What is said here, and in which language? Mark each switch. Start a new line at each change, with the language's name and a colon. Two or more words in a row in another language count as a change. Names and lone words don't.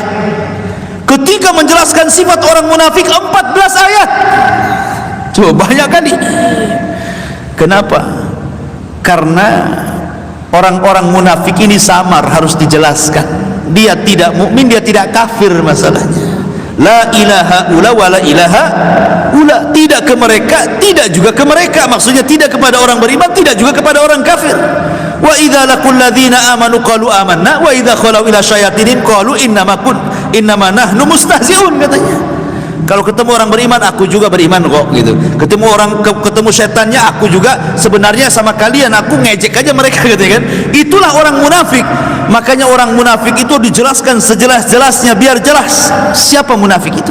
Indonesian: Ketika menjelaskan sifat orang munafik 14 ayat. Coba banyak kali. Kenapa? Karena orang-orang munafik ini samar, harus dijelaskan. Dia tidak mukmin, dia tidak kafir masalahnya.
Arabic: لا إلى هؤلاء ولا إلى هؤلاء,
Indonesian: tidak ke mereka, tidak juga ke mereka. Maksudnya tidak kepada orang beriman, tidak juga kepada orang kafir.
Arabic: وإذا لقوا الذين آمنوا قالوا آمنا وإذا خلوا إلى شياطينهم قالوا إنما نحن مستهزئون,
Indonesian: katanya. Kalau ketemu orang beriman, aku juga beriman kok, gitu. Ketemu setannya, aku juga sebenarnya sama kalian, aku ngejek aja mereka, gitu kan. Itulah orang munafik. Makanya orang munafik itu dijelaskan sejelas-jelasnya biar jelas siapa munafik itu.